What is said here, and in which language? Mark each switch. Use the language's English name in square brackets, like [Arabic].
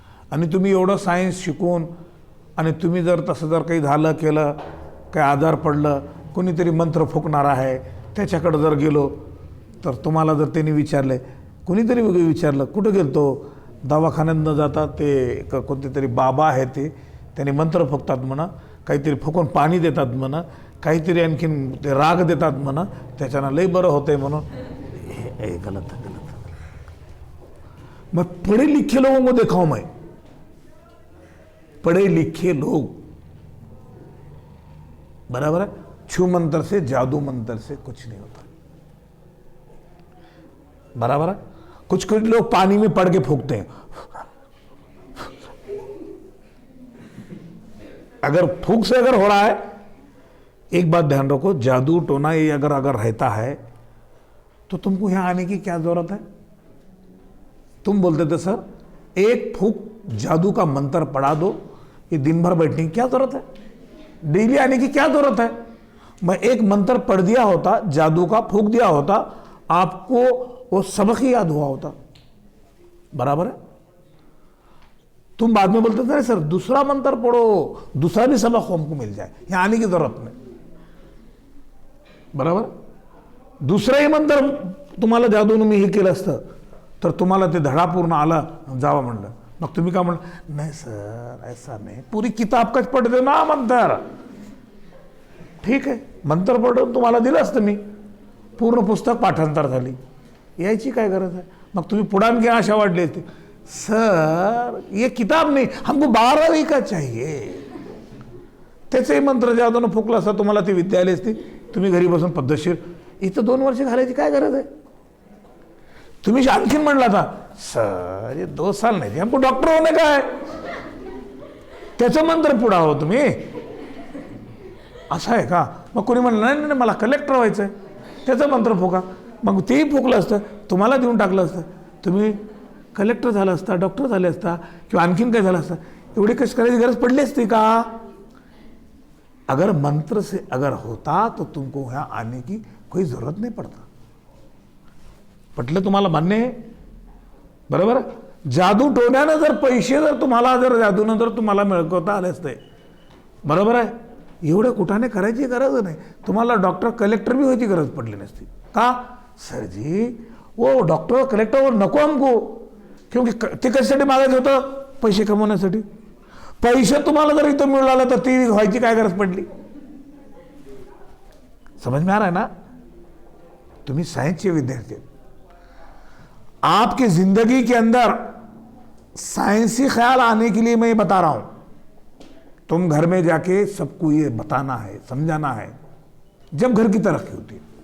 [Marathi] आणि तुम्ही एवढं सायन्स शिकून आणि तुम्ही जर तसं जर काही झालं केलं, काही आजार पडलं, कोणीतरी मंत्र फुकणार आहे त्याच्याकडे जर गेलो तर तुम्हाला जर त्यांनी विचारले, कोणीतरी विचारलं कुठं गेलतो, दवाखान्यात न जाता ते कोणते तरी बाबा आहे ते त्यांनी मंत्र फुकतात म्हणा, काहीतरी फुकून पाणी देतात म्हणा, काहीतरी आणखीन ते राग देतात म्हणा, त्याच्यानं लई बरं होतंय म्हणून. [Hindi] हे गलत है. मैं पढ़े लिखे लोगों को देखा हूं, मैं पढ़े लिखे लोग, बराबर है, छू मंत्र से, जादू मंत्र से कुछ नहीं होता. बराबर है. कुछ लोग पानी में पड़ के फूकते हैं. अगर फूक से अगर हो रहा है, एक बात ध्यान रखो, जादू टोना ये अगर रहता है तो तुमको यहां आने की क्या जरूरत है. तुम बोलते थे सर एक फूक जादू का मंत्र पढ़ा दो, ये दिन भर बैठने की क्या जरूरत है, डेली आने की क्या जरूरत है. मैं एक मंत्र पढ़ दिया होता, जादू का फूक दिया होता, आपको वो सबक ही याद हुआ होता. बराबर है. तुम बाद में बोलते थे सर दूसरा मंत्र पढ़ो, दूसरा भी सबक हमको मिल जाए, यहां आने की जरूरत नहीं. बराबर. [Marathi] दुसराही मंत्र तुम्हाला जादून मी हे केलं असतं तर तुम्हाला ते धडा पूर्ण आला, जावा म्हणलं. मग तुम्ही का म्हणलं नाही [Hindi] सर ऐसा नहीं, पूरी किताब कच पढ़ दो ना मंत्र. [Marathi] ठीक आहे, मंत्र पढ़ून तुम्हाला दिलं असतं मी, पूर्ण पुस्तक पाठांतर झाली, यायची काय गरज आहे. मग तुम्ही पुढान की आशा वाढली असते, [Hindi] सर ये किताब नहीं हमको 12वीं का चाहिए. [Marathi] त्याचे मंत्र जादून फुकला असता तुम्हाला ती विद्या आली असती, तुम्ही घरी बसून पद्धतशीर. इथं 2 वर्ष घालायची काय गरज आहे. तुम्ही आणखीन म्हणला था [Hindi] सर ये 2 साल नहीं, हमको डॉक्टर होने का है. [Marathi] त्याचं मंत्र पुढा हो तुम्ही. असं आहे का? मग कोणी म्हणलं नाही नाही मला कलेक्टर व्हायचं आहे, त्याचं मंत्र फुका. मग तेही फुकलं असतं, तुम्हाला देऊन टाकलं असतं, तुम्ही कलेक्टर झाला असता, डॉक्टर झाले असता, किंवा आणखीन काय झालं असतं. एवढी कष्ट करायची गरज पडली असती का? [Hindi] अगर मंत्र से अगर होता तो तुमको यहाँ आने की कोई जरूरत नहीं पड़ता. [Marathi] पटलं तुम्हाला? मान्य आहे? बरोबर. जादू टोण्यानं जर पैसे जर तुम्हाला जर जादूनं जर तुम्हाला मिळवता आले असते, बरोबर आहे, एवढं कुठाने करायची गरज नाही. तुम्हाला डॉक्टर कलेक्टर भी व्हायची गरज पडली नसती. का? सर जी वो डॉक्टर कलेक्टर नको हमको, क्योंकि ते कशासाठी मागायचं होतं? पैसे कमवण्यासाठी. पैसे तुम्हाला जर इथं मिळालं तर ती व्हायची काय गरज पडली? [Hindi] समझ में आ रहा है ना? तुम्ही साइंस के विद्यार्थी, आपकी जिंदगी के अंदर साइंसी ख्याल आने के लिए मैं ये बता रहा हूं. तुम घर में जाके सबको ये बताना है, समझाना है, जब घर की तरक्की होती.